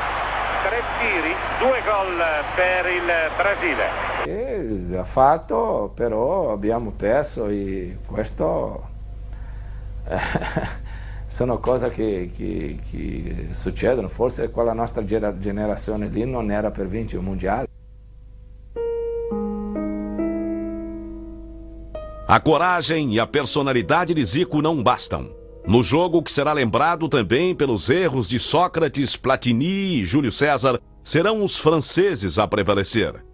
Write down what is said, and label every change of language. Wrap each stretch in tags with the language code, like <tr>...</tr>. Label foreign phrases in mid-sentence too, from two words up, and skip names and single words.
<it>3 tiri, 2 gol per il Brasile. Ha fatto, però abbiamo perso e questo sono cose che succedono. Forse quella nostra generazione lì non era per vincere il mondiale.</it> <pt>A coragem e a personalidade de Zico não bastam. No jogo, que será lembrado também pelos erros de Sócrates, Platini e Júlio César, serão os franceses a prevalecer.</pt>